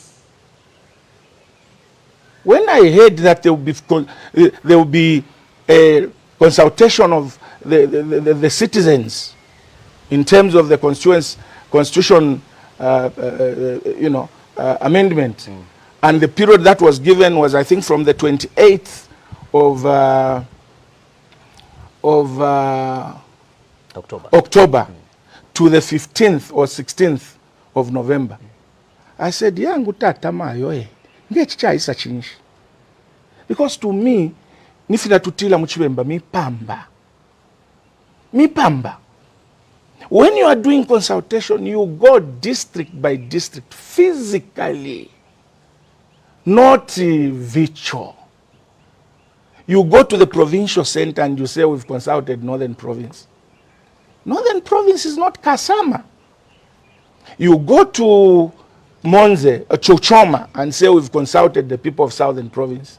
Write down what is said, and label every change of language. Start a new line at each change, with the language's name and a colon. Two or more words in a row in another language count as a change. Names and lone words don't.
English: When I heard that there will be a consultation of the citizens in terms of the constitution amendment, and the period that was given was, I think, from the 28th of October to the 15th or 16th of November. I said,
Bemba: yangu tata mayo ngechicha isa chinshi.
English: Because to me,
Bemba: nifila tutila muchibemba mi pamba.
English: When you are doing consultation, you go district by district, physically, not virtual. You go to the provincial center and you say, we've consulted Northern Province. Northern Province is not Kasama. You go to Monze, Chochoma, and say, we've consulted the people of Southern Province.